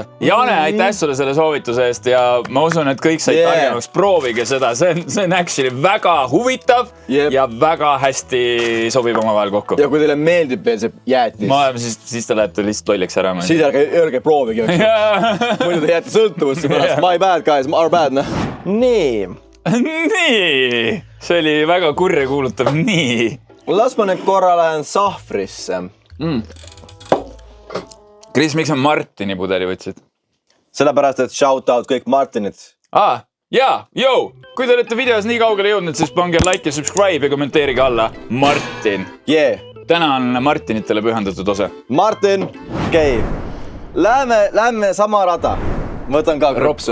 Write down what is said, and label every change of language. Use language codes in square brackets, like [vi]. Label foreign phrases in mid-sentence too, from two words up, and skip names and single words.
[et] Jane, aitäh sulle selle soovituse eest ja ma usun, et kõik said targemaks. Proovige seda. See on actually väga huvitav ja väga hästi sobib omavahel kokku. Ja kui teile meeldib veel see jäätis. Siis ta läheb lihtsalt lolleks ära. Siis ärge proovige. Muidu te jääte sõltuvusse pärast. [en] My bad guys, our bad. [et] Nii. See oli väga kurja kuulutav. Nii. Las ma nüüd korra lähen sahvrisse. Kris, miks on Martini pudeli võtsid? Sellepärast, et [en] shout out [et] kõik Martinid. Kui te olete videos nii kaugele jõudnud, siis pange like ja subscribe ja kommenteerige alla Martin. Täna on Martinitele pühendatud osa. Martin, okei. Lähme sama rada. Võtan ka krõpsu.